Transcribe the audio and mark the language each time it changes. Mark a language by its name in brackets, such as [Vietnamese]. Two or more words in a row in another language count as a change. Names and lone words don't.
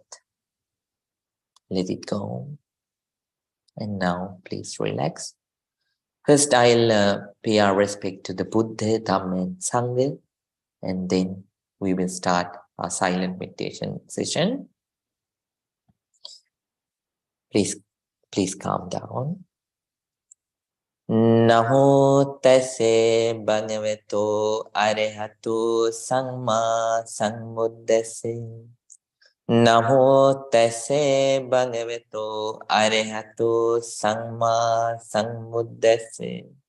[English] Let it go. And now please relax. First, I'll pay our respect to the Buddha, Dhamma, and Sangha, and then we will start our silent meditation session. Please calm down. [Pali] Namo tase bhagavato arahato samma sambuddhase. Namo tase bhagavato arahato samma sambuddhase.